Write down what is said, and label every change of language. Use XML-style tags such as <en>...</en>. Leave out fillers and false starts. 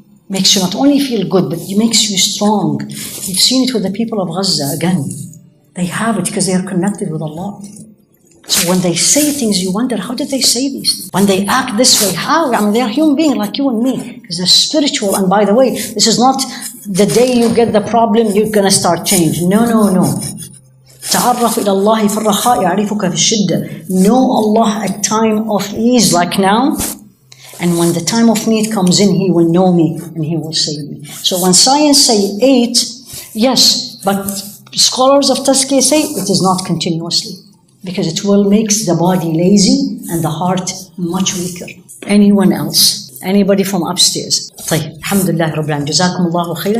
<en>Makes you not only feel good, but it makes you strong. You've seen it with the people of Gaza again. They have it because they are connected with Allah. So when they say things, you wonder, how did they say these things? When they act this way, how? I mean, they are human beings like you and me. Because they're spiritual. And by the way, this is not the day you get the problem, you're going to start change. No.</en> <ar>تعرف إلى الله في الرخاء يعرفك في الشدة.</ar> <en>Know Allah at time of ease like now. And when the time of need comes in, He will know me and He will save me. So when science say 8, yes, but scholars of tazkiyah say it is not continuously. Because it will make the body lazy and the heart much weaker. Anyone else? Anybody from upstairs?</en> <ar>طيب الحمد لله رب العالمين جزاكم الله خيرا.</ar>